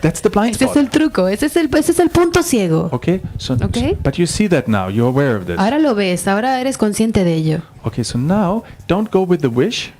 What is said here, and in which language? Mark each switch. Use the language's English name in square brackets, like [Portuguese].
[English] That's the blind [Spanish] Ese es [English] spot. [Spanish] el truco, ese es el punto ciego. [English] Okay, so Okay. but you see that now. You're aware of this. [Spanish] Ahora lo ves, ahora eres consciente de ello. [English] Okay, so now don't go with the wish,